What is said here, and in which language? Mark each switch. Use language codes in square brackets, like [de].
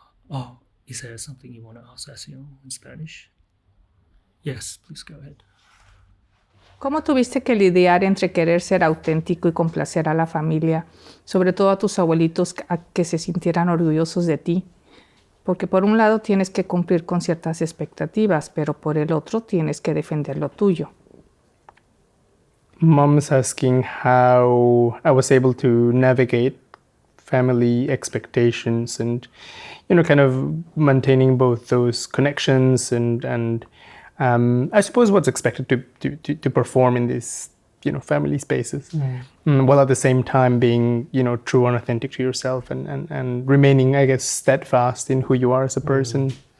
[en] Oh, is there something you want to ask Asiel in Spanish? Yes, please go ahead. [es] ¿Cómo tuviste que lidiar entre querer ser auténtico y complacer a la familia, sobre todo a tus abuelitos, a que se sintieran orgullosos de ti? Porque por un lado tienes que cumplir con ciertas expectativas, pero por el otro tienes que defender lo tuyo. [en] Mom's asking how I was able to navigate family expectations and, kind of maintaining both those connections and I suppose what's expected to perform in these, family spaces, while at the same time being, true and authentic to yourself and remaining, I guess, steadfast in who you are as a person.